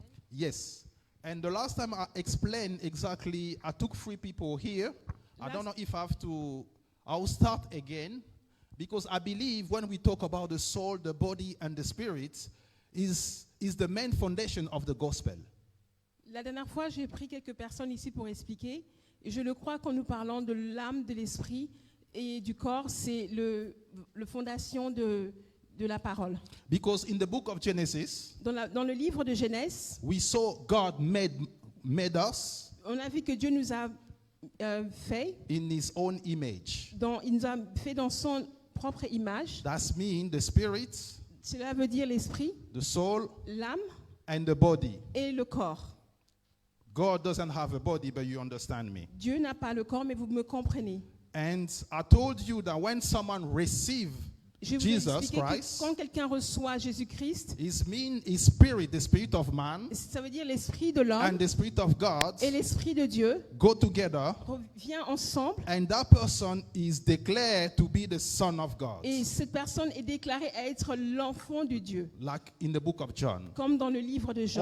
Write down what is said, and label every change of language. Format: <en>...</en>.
<en>Yes. And the last time I explained exactly, I took 3 people here. I don't know if I'll start again, because I believe when we talk about the soul, the body, and the spirit, is the main foundation of the gospel.</en> <fr>La dernière fois, j'ai pris quelques personnes ici pour expliquer. Et je le crois quand nous parlons de l'âme, de l'esprit et du corps, c'est le fondation de la parole.</fr> <en>Because in the book of Genesis,</en> <fr>Dans le livre de Genèse,</fr> <en>we saw God made us</en> <fr>on a vu que Dieu nous a fait,</fr> <en>in his own image.</en> <fr>il nous a fait dans son propre image.</fr> <en>That's mean the spirit,</en> <fr>Cela veut dire l'esprit,</fr> <en>the soul,</en> <fr>l'âme</fr> <en>and the body.</en> <fr>et le corps.</fr> <en>God doesn't have a body, but you understand me.</en> <fr>Dieu n'a pas le corps, mais vous me comprenez.</fr> <en>And I told you that when someone receives</en> <fr>Je vais vous</fr> <en>Jesus</en> <fr>expliquer que</fr> <en>Christ,</en> <fr>quand quelqu'un reçoit Jésus-Christ,</fr> <en>his spirit, the spirit of man,</en> <fr>ça veut dire l'esprit de l'homme</fr> <en>and the spirit of God</en> <fr>et l'esprit de Dieu</fr> <en>go together,</en> <fr>revient ensemble</fr> <en>and that person is declared to be the son of God,</en> <fr>et cette personne est déclarée à être l'enfant de Dieu,</fr> <en>like in the book of John.</en> <fr>comme dans le livre de Jean.</fr>